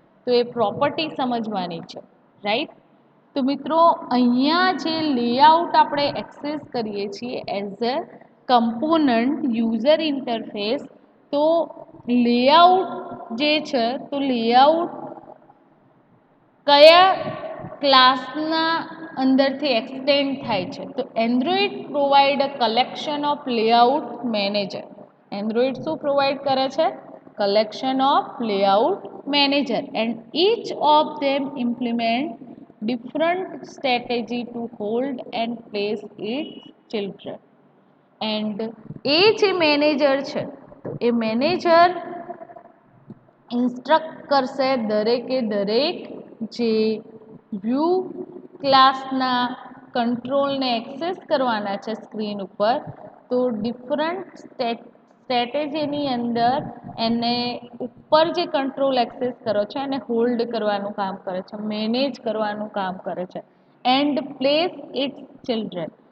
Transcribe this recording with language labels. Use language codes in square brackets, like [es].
[gu] તો એ પ્રોપર્ટી સમજવાની છે. રાઈટ? તો મિત્રો અહીંયા જે લેઆઉટ આપણે એક્સેસ કરીએ છીએ as a component user interface, તો લેઆઉટ જે છે, તો લેઆઉટ કયા ક્લાસના અંદરથી એક્સટેન્ડ થાય છે, તો [en] Android provide a collection of layout manager. [gu] Android શું પ્રોવાઈડ કરે છે? [en] Collection of layout manager, and each of them implement different strategy to hold and place its children. [gu] And એ જે મેનેજર છે, તો એ મેનેજર ઇન્સ્ટ્રક્ટ કરશે દરેકે દરેક જે વ્યૂ ક્લાસના કંટ્રોલને એક્સેસ કરવાના છે સ્ક્રીન ઉપર, તો ડિફરન્ટ સ્ટ્રેટેજીની અંદર એને ઉપર જે કંટ્રોલ એક્સેસ કરો છે એને હોલ્ડ કરવાનું કામ કરે છે, મેનેજ કરવાનું કામ કરે છે, [en] And place its children.